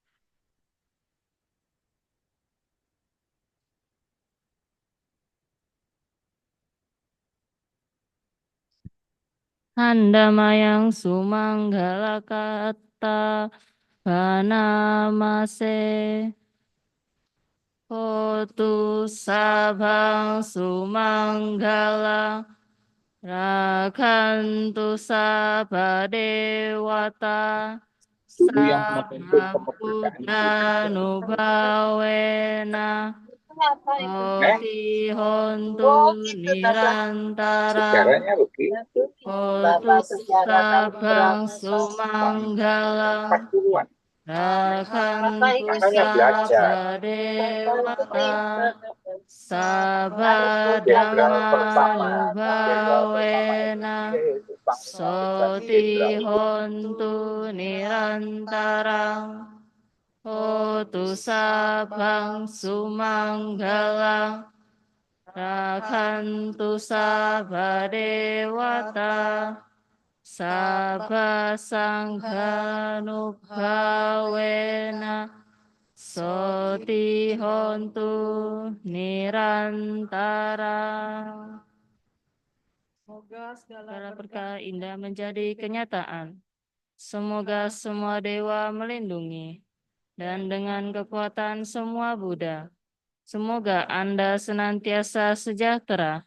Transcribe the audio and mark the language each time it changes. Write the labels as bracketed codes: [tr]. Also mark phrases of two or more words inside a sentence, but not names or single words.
[pi] Handamayang sumanggala kata banamase hotu sabang sumanggala rakantu sabadewata [id] Dulu yang memimpin kemerdekaan kita. [pi] sabudhanubhawena Eh, Oti hontu [id] Oh gitu, Bapak. [pi] nirantara [id] sejarahnya begitu. [pi] Hotu [id] Bapak sejarah tahun [pi] sabang [id] berapa, Pak? Tahun [pi] sumanggalang [id] 40-an. Bapak [pi] Rakantu [id] ingat Makanya belajar. [pi] sabadewata [id] Jenderal pertama. Jenderal pertama [pi] sabadamanubhawena [id] Indonesia yaitu Panglima Besar [pi] Soti [id] Jenderal. [pi] hontu nirantarang Hotu sabang sumanggalang Rakantu sabadewata Sabha sanghanubhawena Soti hontu nirantara. [id] Semoga segala berkah indah menjadi kenyataan. Semoga semua dewa melindungi. Dan dengan kekuatan semua Buddha. Semoga Anda senantiasa sejahtera.